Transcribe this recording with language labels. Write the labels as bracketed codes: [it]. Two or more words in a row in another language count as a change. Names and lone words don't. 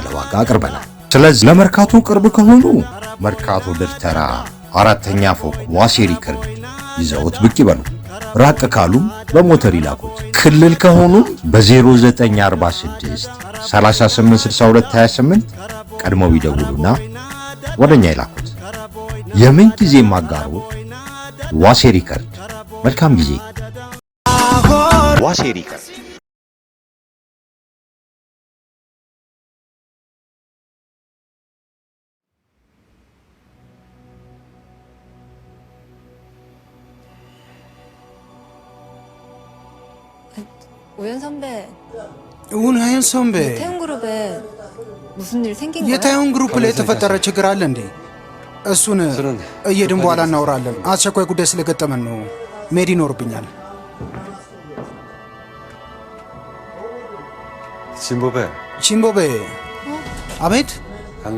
[am] ዋጋ አቅርበናል። ስለዚህ ለመርካቶ ቅርብ ከሆኑ መርካቶ ድርተራ 4ኛ ፎቅ ዋሴ ሪከርድ ይዘውት ብቅ ይበሉ። ራቅ ካሉም በሞተር ይላኩት። ክልል ከሆኑ በ0946 386228 ቀድመው ይደውሉና ወደኛ ይላኩት። የምን ጊዜ ማጋሩ ዋሴ ሪከርድ። መልካም ጊዜ። ዋሴ ሪከርድ። [ko] 우연 선배. 우연 선배. 태용 그룹에 무슨 일 생긴 거야? [am] የታዩን ግሩፕ ላይ የተፈጠረ ችግር አለ እንዴ? እሱን እየድን በኋላ እናወራለን። አስቸኳይ ጉዳይ ስለገጠመን ነው መሄድ ይኖርብኛል። ቺምቦቤ። አቤት። አንጋ